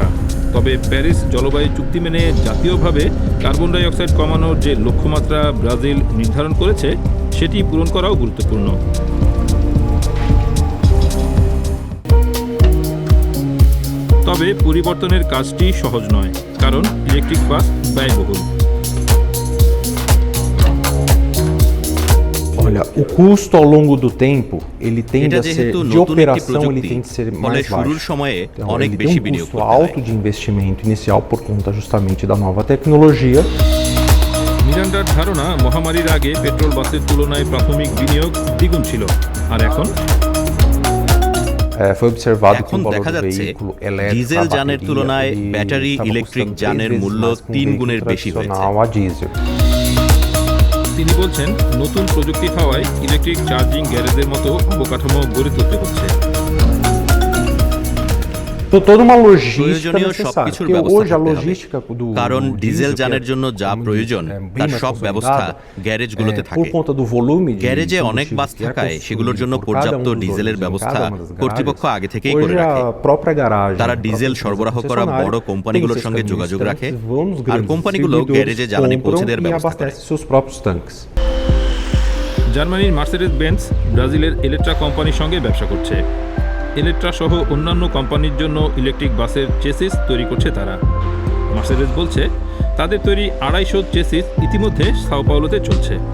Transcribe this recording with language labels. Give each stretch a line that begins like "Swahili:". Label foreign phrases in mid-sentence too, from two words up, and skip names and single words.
Bangla: তবে প্যারিস জলবায়ু চুক্তি মেনে জাতীয়ভাবে
English: carbon dioxide
Bangla: কমানোর যে লক্ষ্যমাত্রা ব্রাজিল নির্ধারণ করেছে, সেটি পূরণ করাও গুরুত্বপূর্ণ। তবে পরিবর্তনের কাজটি সহজ নয়, কারণ ইলেকট্রিক বাস ব্যয়বহুল।
Portuguese: Olha, o custo ao longo do tempo, ele tende a ser de operação, ele tende a ser mais baixo. Então, ele tem um custo alto de investimento inicial por conta justamente da nova tecnologia.
Bangla: মিরান্ডার ধারণা, মহামারীর আগে পেট্রোল বাসের তুলনায় প্রাথমিক বিনিয়োগ দ্বিগুণ ছিল, আর এখন
Portuguese: Foi observado que o
Bangla: এখন
Portuguese: valor
Bangla: দেখা
Portuguese: do
Bangla: যাচ্ছে
Portuguese: veículo elétrico,
Bangla: ডিজেল
Portuguese: a
Bangla: যানের
Portuguese: bateria,
Bangla: তুলনায়
Portuguese: ele
Bangla: ব্যাটারি
Portuguese: estava
Bangla: ইলেকট্রিক
Portuguese: custando
Bangla: যানের
Portuguese: 3
Bangla: মূল্য
Portuguese: vezes mais que um
Bangla: 3
Portuguese: veículo
Bangla: গুণের বেশি হয়েছে।
Portuguese: tradicional a diesel.
Bangla: তিনি বলছেন, নতুন প্রযুক্তি হওয়ায় ইলেকট্রিক চার্জিং গ্যারেজের মতো অবকাঠামো গড়ে তুলতে হচ্ছে।
Portuguese: Então, toda uma logística
Bangla: প্রয়োজনীয়
Portuguese: necessária,
Bangla: সবকিছুর
Portuguese: porque
Bangla: ব্যবস্থা
Portuguese: hoje a
Bangla: থাকতে হবে।
Portuguese: logística do
Bangla: কারণ ডিজেল
Portuguese: diesel,
Bangla: যানের জন্য যা
Portuguese: como
Bangla: প্রয়োজন
Portuguese: diz, bem
Bangla: তার
Portuguese: mais
Bangla: সব ব্যবস্থা
Portuguese: consolidada,
Bangla: গ্যারেজগুলোতে
Portuguese: por
Bangla: থাকে।
Portuguese: conta do volume de
Bangla: গ্যারেজে অনেক
Portuguese: combustível
Bangla: বাস
Portuguese: que é
Bangla: থাকায়
Portuguese: consumido
Bangla: সেগুলোর জন্য
Portuguese: por cada
Bangla: পর্যাপ্ত
Portuguese: um dos
Bangla: ডিজেলের
Portuguese: ônibus em
Bangla: ব্যবস্থা
Portuguese: cada uma das
Bangla: কর্তৃপক্ষ
Portuguese: garagens.
Bangla: আগে থেকেই
Portuguese: Hoje
Bangla: করে রাখে।
Portuguese: a própria garagem,
Bangla: তারা
Portuguese: a
Bangla: ডিজেল
Portuguese: própria
Bangla: সরবরাহ
Portuguese: empresa
Bangla: করা
Portuguese: concessionária
Bangla: বড়
Portuguese: tem
Bangla: কোম্পানিগুলোর
Portuguese: seus
Bangla: সঙ্গে
Portuguese: caminhões
Bangla: যোগাযোগ
Portuguese: tanques,
Bangla: রাখে,
Portuguese: vão nos
Bangla: আর
Portuguese: grandes
Bangla: কোম্পানিগুলো
Portuguese: distribuidores,
Bangla: গ্যারেজে জ্বালানি পৌঁছে
Portuguese: compram
Bangla: দেওয়ার
Portuguese: e
Bangla: ব্যবস্থা করে।
Portuguese: abastecem seus próprios tanques.
Bangla: জার্মানির মার্সেডিস বেঞ্জ ব্রাজিলের এলেট্রা কোম্পানির সঙ্গে ব্যবসা করছে। এলেট্রা সহ অন্যান্য কোম্পানির জন্য ইলেকট্রিক বাসের চেসিস তৈরি করছে তারা। মার্সেডিস বলছে, তাদের তৈরি 250 চেসিস ইতিমধ্যে সাও পাওলোতে চলছে।